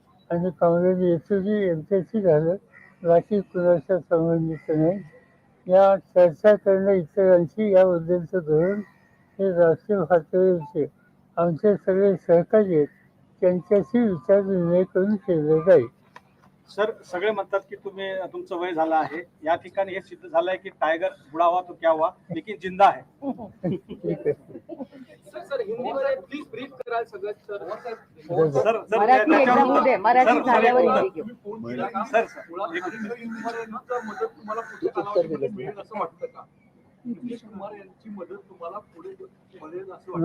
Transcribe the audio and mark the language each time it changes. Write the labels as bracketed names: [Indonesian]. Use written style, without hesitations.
[Marathi] आणि काँग्रेस एसटी यांच्याशी झालं, बाकी कुणाच्या संबंधित नाही. या चर्चा करणं इतरांशी याबद्दलचं धोरण हे राष्ट्रीय पातळीवरचे आमचे सगळे सहकारी आहेत त्यांच्याशी विचारविनिमय करून केलं जाईल. सर, सगळे म्हणतात की तुमचं वय झालं आहे. या ठिकाणी हे सिद्ध झालंय की [Hindi] टायगर बुढ़ा हुआ तो क्या हुआ, लेकिन जिंदा है. [Marathi] ठीक आहे. सर हिंदीमध्ये प्लीज ब्रीफ कराल सगळं सर. मराठी एक्झाम होऊ दे, मराठी झाल्यावर हिंदी घेऊ. सर मदत तुम्हाला पुढे कालावधीमध्ये मिळेल असं वाटतं का? नितीश कुमार यांची मदत तुम्हाला पुढे मिळेल असं वाटतं?